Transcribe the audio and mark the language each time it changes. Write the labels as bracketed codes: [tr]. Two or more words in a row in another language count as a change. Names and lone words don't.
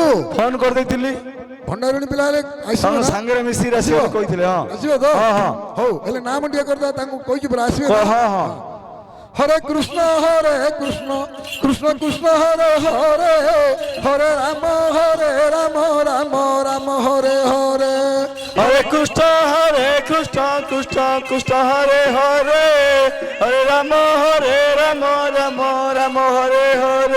[or] ফোন କରିଦେଇଥିଲି ଭଣ୍ଡାରୁଣୀ ପିଲା ହେଲେ ଆସିବ ତାଙ୍କ ନା? ସାଙ୍ଗରେ ମିଶିକି ଆସିବ ବୋଲି କହିଥିଲେ ହଁ ଆସିବ ତ ହଁ ହଁ ହଉ ହେଲେ ନାମ ଟିକେ କରିଦେବା ତାଙ୍କୁ କହିଛୁ ପରା ଆସିବେ ହଁ ନା? ହଁ [sa] হরে কৃষ্ণ কৃষ্ণ কৃষ্ণ হরে হরে হরে রাম রাম রাম হরে হরে হরে কৃষ্ণ কৃষ্ণ কৃষ্ণ হরে হরে হরে রাম রাম রাম হরে হরে